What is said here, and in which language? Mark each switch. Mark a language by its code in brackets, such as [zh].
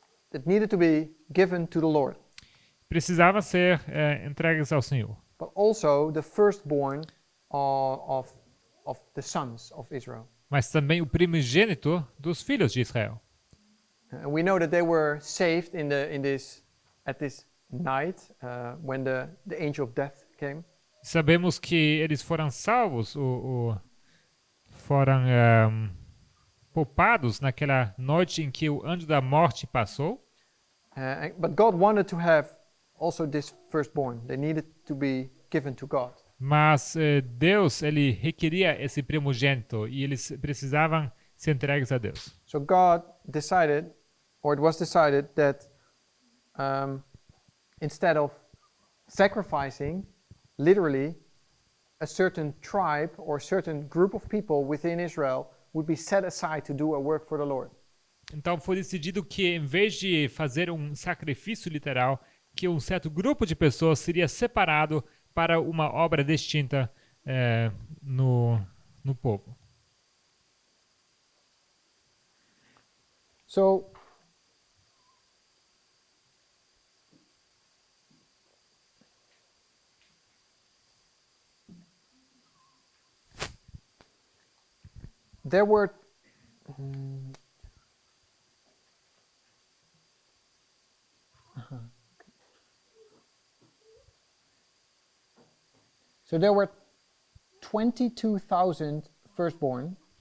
[en] that needed to be given to the Lord, [pt] precisava ser entregues ao Senhor. [en] but also the firstborn of the sons of Israel. [pt] Mas também o primogênito dos filhos de Israel. [en] And we know that they were saved at this night when the angel of death came. [pt] Sabemos que eles foram salvos, foram poupados naquela noite em que o anjo da morte passou. [en] But God wanted to have also this firstborn. They needed to be given to God. [pt] Mas Deus, ele requeria esse primogênito e eles precisavam ser entregues a Deus. [en] So God decided, or it was decided, that instead of sacrificing, literally, a certain tribe or certain group of people within Israel would be set aside to do a work for the Lord. [pt] Então foi decidido que, em vez de fazer um sacrifício literal, que um certo grupo de pessoas seria separado para uma obra distinta no povo. [en] So there were So there were 22,000 firstborn.